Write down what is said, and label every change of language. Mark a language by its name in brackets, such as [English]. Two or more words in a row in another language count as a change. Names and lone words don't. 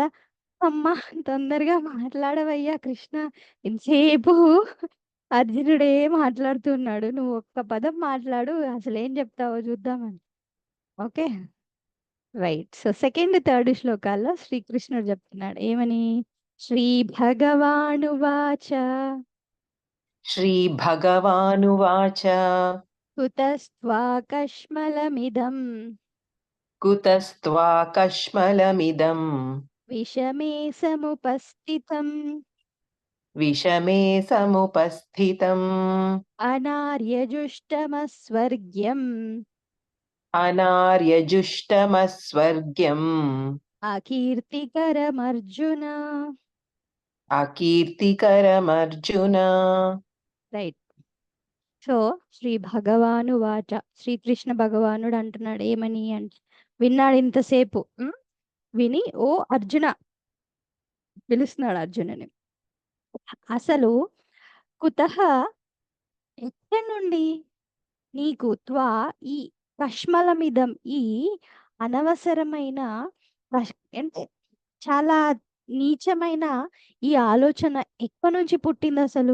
[Telugu] అమ్మా తొందరగా మాట్లాడవయ్యా కృష్ణ, ఎంతసేపు అర్జునుడే మాట్లాడుతున్నాడు, నువ్వు ఒక్క పదం మాట్లాడు, అసలు ఏం చెప్తావో చూద్దామని. [English] Okay right. [Telugu] సో [English] second, third [Telugu] శ్లోకాల్లో శ్రీకృష్ణుడు చెప్తున్నాడు ఏమని? [Sanskrit] శ్రీ భగవానువాచ श्रीभगवानुवाच కుతస్త్వాకష్మలమిదం कुतस्त्वाकश्मलमिदम् విషమే సముపస్థితం विषमे समुपस्थितम् అనార్యజుష్టమస్వర్గ్యం अनार्यजुष्टमस्वर्ग्यम् అకీర్తికరమర్జున. अकीर्तिकरमर्जुन. [Telugu] రైట్. సో [Sanskrit] శ్రీ భగవాను వాచ, [Telugu] శ్రీకృష్ణ భగవానుడు అంటున్నాడు ఏమని అంటే, విన్నాడు ఇంతసేపు. విని ఓ అర్జున పిలుస్తున్నాడు అర్జునుని. అసలు కుతః ఎక్కడి నుండి నీకు ఈ కష్మలమిదం, ఈ అనవసరమైన అంటే చాలా నీచమైన ఈ ఆలోచన ఎక్కడి నుంచి పుట్టింది అసలు?